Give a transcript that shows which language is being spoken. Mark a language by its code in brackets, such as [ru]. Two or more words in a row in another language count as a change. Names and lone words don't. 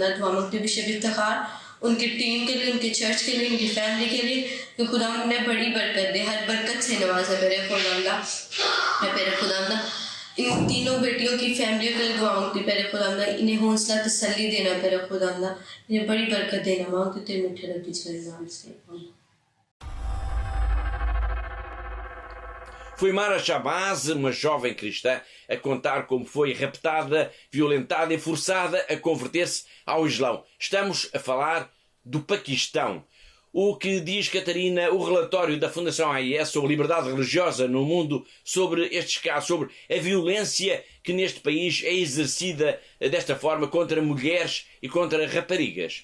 [ur] دعا مانگتی بشپ افتخار، ان کی ٹیم کے لیے، ان کے چرچ کے لیے، ان کی فیملی کے لیے کہ خدا انہیں بڑی برکت دے، ہر برکت سے نوازا میرے خداندا. میں میرے خداندا ان تینوں بیٹیوں کی فیملی کو لگواؤں گی تیرے خداوندا، انہیں حوصلہ تسلی دینا تیرے خداوندا، انہیں بڑی برکت دینا مانگتی تیرے میٹھے رب کی نام سے. [pt] Foi Mara Shabazz, uma jovem cristã, a contar como foi raptada, violentada e forçada a converter-se ao Islão. Estamos a falar do Paquistão. O que diz, Catarina, o relatório da Fundação AIS sobre liberdade religiosa no mundo sobre estes casos, sobre a violência que neste país é exercida desta forma contra mulheres e contra raparigas?